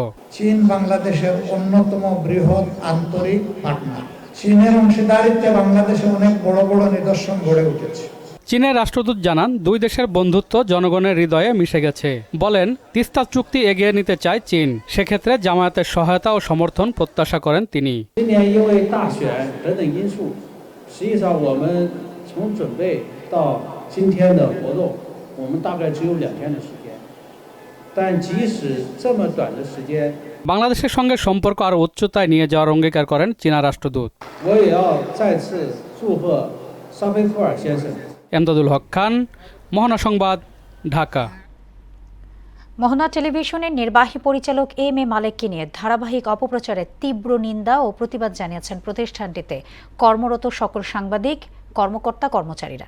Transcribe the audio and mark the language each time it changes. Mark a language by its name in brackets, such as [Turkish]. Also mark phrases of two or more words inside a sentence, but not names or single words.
[Bangla] চীন বাংলাদেশের অন্যতম বৃহৎ আন্তরিক পার্টনার। চীনের অংশীদারিত্বে বাংলাদেশে অনেক বড় বড় নিদর্শন গড়ে উঠেছে। চীনের রাষ্ট্রদূত জানান, দুই দেশের বন্ধুত্ব জনগণের হৃদয়ে মিশে গেছে। বলেন, তিস্তা চুক্তি এগিয়ে নিতে চায় চীন, সেক্ষেত্রে জামায়াতের সহায়তা ও সমর্থন প্রত্যাশা করেন তিনি। [Chinese] 实际上，我们从准备到今天的活动，我们大概只有2天的时间。但即使这么短的时间， [Bangla] বাংলাদেশের সঙ্গে সম্পর্ক আরও উচ্চতায় নিয়ে যাওয়ার অঙ্গীকার করেন চীনা রাষ্ট্রদূত। [Chinese] 我也要再次祝贺沙菲夫尔先生。 [Bangla] এমদাদুল হক খান, মোহনা সংবাদ, ঢাকা। মোহনা টেলিভিশনের নির্বাহী পরিচালক এম এ মালেককে নিয়ে ধারাবাহিক অপপ্রচারের তীব্র নিন্দা ও প্রতিবাদ জানিয়েছেন প্রতিষ্ঠানটিতে কর্মরত সকল সাংবাদিক, কর্মকর্তা, কর্মচারীরা।